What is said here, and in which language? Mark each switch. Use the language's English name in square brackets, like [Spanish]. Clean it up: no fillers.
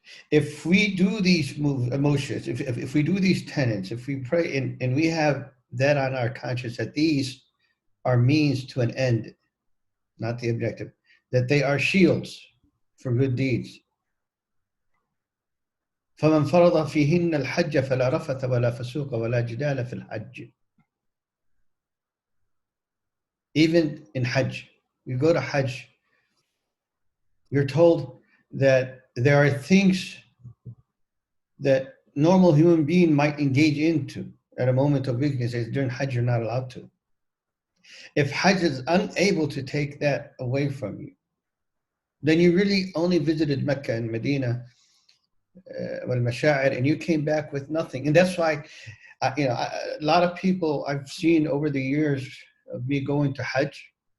[English] If we do these emotions, if we do these tenets, if we pray and we have that on our conscience, that these are means to an end, not the objective, that they are shields for good deeds. [Arabic] فمن فرض فيهن الحج فلا رفث ولا فسوق ولا جدال في الحج. [English] Even in Hajj, you go to Hajj, you're told that there are things that normal human being might engage into at a moment of weakness. During Hajj, you're not allowed to. If Hajj is unable to take that away from you, then you really only visited Mecca and Medina, and you came back with nothing. And that's why, a lot of people I've seen over the years of me going to Hajj.